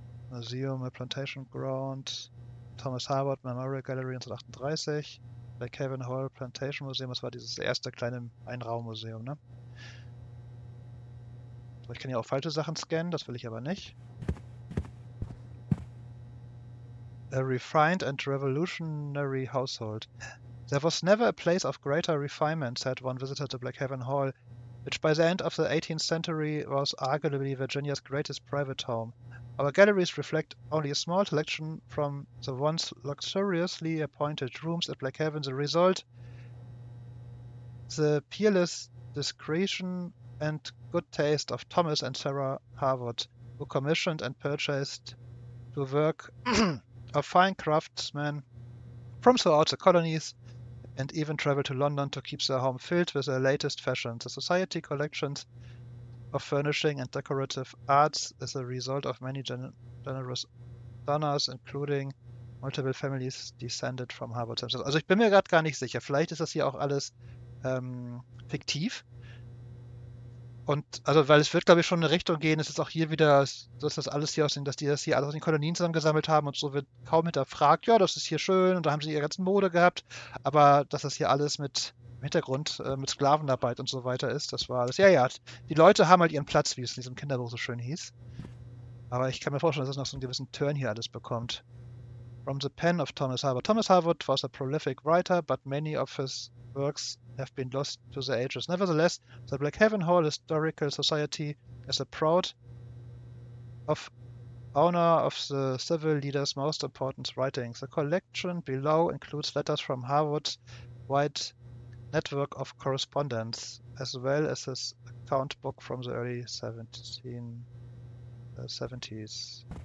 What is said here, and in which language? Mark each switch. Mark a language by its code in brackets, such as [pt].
[de] Museum, a Plantation Ground, Thomas Harvard Memorial Gallery 1938, Blackhaven Hall Plantation Museum, das war dieses erste kleine Einraummuseum, ne? So, ich kann ja auch falsche Sachen scannen, das will ich aber nicht. [en] A refined and revolutionary household. There was never a place of greater refinement, said one visitor to Blackhaven Hall, which by the end of the 18th century was arguably Virginia's greatest private home. Our galleries reflect only a small selection from the once luxuriously appointed rooms at Blackhaven. The result, the peerless discretion and good taste of Thomas and Sarah Harvard, who commissioned and purchased the work of fine craftsmen from throughout the colonies, and even traveled to London to keep their home filled with the latest fashions. The society collections of furnishing and decorative arts is a result of many generous donors, including multiple families descended from Harvard themselves. [de] Also ich bin mir gerade gar nicht sicher. Vielleicht ist das hier auch alles fiktiv. Und also, weil es wird, glaube ich, schon in eine Richtung gehen, es ist auch hier wieder, dass das alles hier dass die das hier alles aus den Kolonien zusammengesammelt haben und so wird kaum hinterfragt, ja, das ist hier schön und da haben sie ihre ganzen Mode gehabt, aber dass das hier alles mit im Hintergrund mit Sklavenarbeit und so weiter ist, das war alles, ja, die Leute haben halt ihren Platz, wie es in diesem Kinderbuch so schön hieß. Aber ich kann mir vorstellen, dass es noch so einen gewissen Turn hier alles bekommt. [en] From the pen of Thomas Harvard. Thomas Harvard was a prolific writer, but many of his works have been lost to the ages. Nevertheless, the Blackhaven Hall Historical Society is a proud owner of the civil leader's most important writings. The collection below includes letters from Harvard's wide network of correspondence, as well as his account book from the early 1770s.